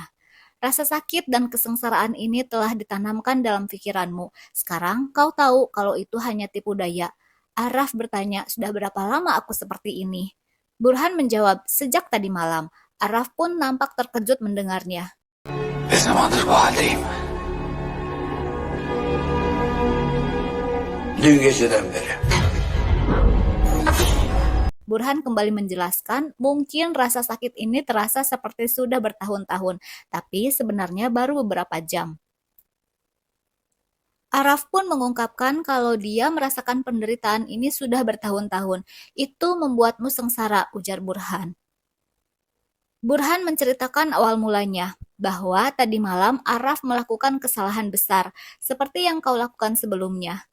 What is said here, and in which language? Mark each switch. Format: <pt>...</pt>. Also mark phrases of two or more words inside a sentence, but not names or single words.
<id>Rasa sakit dan kesengsaraan ini telah ditanamkan dalam pikiranmu. Sekarang kau tahu kalau itu hanya tipu daya. Araf bertanya, sudah berapa lama aku seperti ini? Burhan menjawab, sejak tadi malam. Araf pun nampak terkejut mendengarnya.</id> <tr>Ne zamandır bu haldeyim? Dün geceden beri.</tr> <id>Burhan kembali menjelaskan, mungkin rasa sakit ini terasa seperti sudah bertahun-tahun, tapi sebenarnya baru beberapa jam. Araf pun mengungkapkan kalau dia merasakan penderitaan ini sudah bertahun-tahun. Itu membuatmu sengsara, ujar Burhan. Burhan menceritakan awal mulanya, bahwa tadi malam Araf melakukan kesalahan besar, seperti yang kau lakukan sebelumnya.</id>